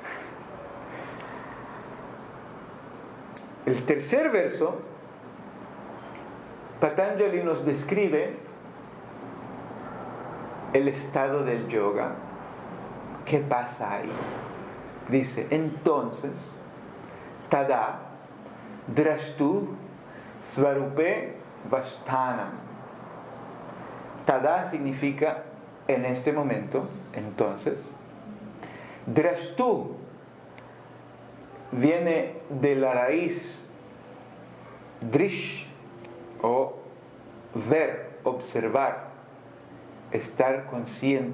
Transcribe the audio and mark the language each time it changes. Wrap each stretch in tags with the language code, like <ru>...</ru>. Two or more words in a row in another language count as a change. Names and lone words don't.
<es>El tercer verso, Patanjali nos describe el estado del yoga. ¿Qué pasa ahí? Dice, entonces,</es> <sa>तदा द्रष्टुः स्वरूपेऽवस्थानम्.</sa> <es>Tada significa en este momento, entonces. Drashtu viene de la raíz drish, o ver, observar, estar consciente.</es>